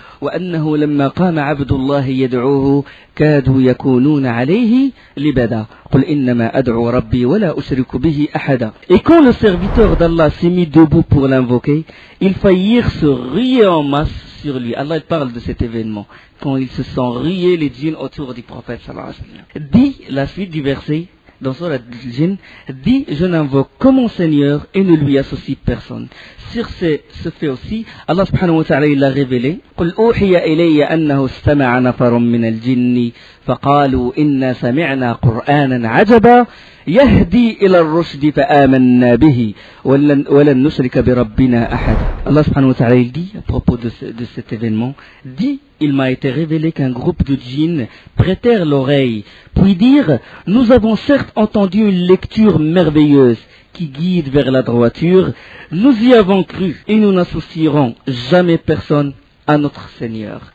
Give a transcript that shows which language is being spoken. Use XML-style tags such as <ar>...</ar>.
<ar>وأنه لما قام عبد الله يدعوه كادوا يكونون عليه لبدا قل إنما أدعو ربي ولا أشرك به أحدا.</ar> <fr>Et quand le serviteur d'Allah s'est mis debout pour l'invoquer, ils faillirent se ruer en masse sur lui. Allah parle de cet événement. Quand ils se sont rués les djinns autour du prophète sallallahu alayhi wa sallam. Dit la suite du verset dans Surat al-Jinn, dit je n'invoque que mon Seigneur et ne lui associe personne. Sur ce fait aussi, Allah subhanahu wa ta'ala il a révélé</fr> <ar>قل أوحي إلي أنه استمع نفر من الجن فقالوا إنا سمعنا قرآنا عجبا يهدي إلى الرشد فآمنا به ولن نشرك بربنا أحد.</ar> <fr>Allah subhanahu wa ta'ala il dit à propos de cet événement, dit il m'a été révélé qu'un groupe de djinns prêtèrent l'oreille, puis dirent nous avons certes entendu une lecture merveilleuse qui guide vers la droiture, nous y avons cru et nous n'associerons jamais personne à notre Seigneur.</fr>